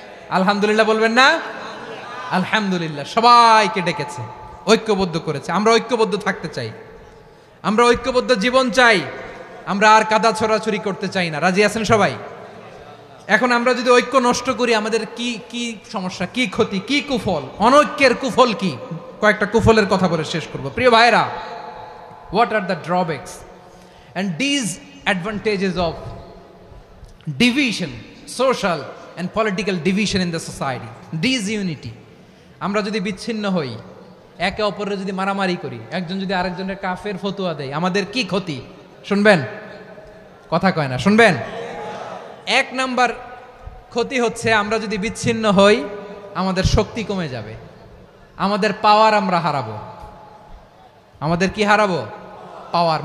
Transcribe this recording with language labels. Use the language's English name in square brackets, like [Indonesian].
[Bangla] আলহামদুলিল্লাহ বলবেন না? আলহামদুলিল্লাহ, সবাইকে ডেকেছে, ঐক্যবদ্ধ করেছে। আমরা ঐক্যবদ্ধ থাকতে চাই, আমরা ঐক্যবদ্ধ জীবন চাই, আমরা আর কাদা ছড়াছড়ি করতে চাই না। রাজি আছেন সবাই? এখন আমরা যদি ঐক্য নষ্ট করি, আমাদের কি কি সমস্যা, কি ক্ষতি, কি কুফল? অনৈক্যের কুফল কি? কয়েকটা কুফলের কথা বলে শেষ করব। প্রিয় ভাইরা, [English] What are the drawbacks and disadvantages of division, social and political division in the society, disunity? [Bangla] আমরা যদি বিচ্ছিন্ন হই, একে অপরের যদি মারামারি করি, একজন যদি আরেকজনের কাফের ফতুয়া দেয়, আমাদের কি ক্ষতি? শুনবেন? কথা কয় না, শুনবেন? এক নাম্বার ক্ষতি হচ্ছে, আমরা যদি বিচ্ছিন্ন হই আমাদের শক্তি কমে যাবে, আমাদের পাওয়ার আমরা হারাবো। আমাদের কি হারাবো? পাওয়ার।